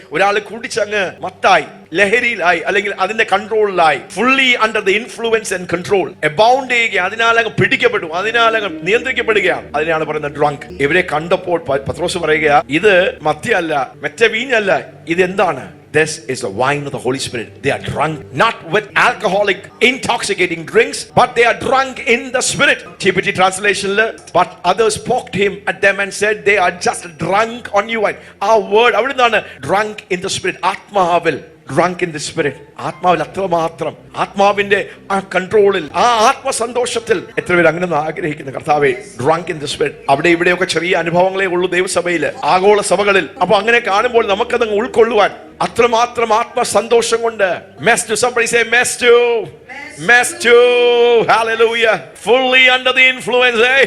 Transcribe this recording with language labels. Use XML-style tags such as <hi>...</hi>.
<ml>ഒരാൾ കുടിച്ചങ്ങ് മത്തായി, ലഹരിയിലായി, അല്ലെങ്കിൽ അതിന്റെ കൺട്രോളിലായി,</ml> <en>fully under the influence and control,</en> <ml>abound ചെയ്യുക, അതിനാലങ്ങ് പിടിക്കപ്പെട്ടു, അതിനാലങ്ങ് നിയന്ത്രിക്കപ്പെടുകയാണ്. അതിനാണ് പറയുന്നത് ഡ്രങ്ക്. ഇവരെ കണ്ടപ്പോൾ പത്രോസ് പറയുക, ഇത് മദ്യമല്ല, മറ്റേ വീഞ്ഞല്ല, ഇതെന്താണ്?</ml> <en>This is the wine of the Holy Spirit. They are drunk not with alcoholic intoxicating drinks, but they are drunk in the Spirit. TPT translation, but others poked him at them and said they are just drunk on new wine. Our word</en> <ml>avidana</ml> <en>drunk in the Spirit.</en> <ml>Atmavil</ml> <en>drunk in the Spirit.</en> <ml>ആത്മാവിൽ അത്രമാത്രം, ആത്മാവിന്റെ ആ കൺട്രോളിൽ, ആ ആത്മസന്തോഷത്തിൽ. എത്ര പേര് അങ്ങനെ ആഗ്രഹിക്കുന്നു? കർത്താവേ</ml> <en>Drunk in the spirit.</en> <ml>അവിടെ ഇവിടെയൊക്കെ ചെറിയ അനുഭവങ്ങളേ ഉള്ളൂ ദൈവസഭയില്, ആഗോള സഭകളിൽ. അപ്പൊ അങ്ങനെ കാണുമ്പോൾ നമുക്കതങ്ങ് ഉൾക്കൊള്ളുവാൻ അത്രമാത്രം ആത്മസന്തോഷം കൊണ്ട്.</ml> <en>മെസ്റ്റു, somebody say മെസ്റ്റു, മെസ്റ്റു, hallelujah, fully under the influence.</en>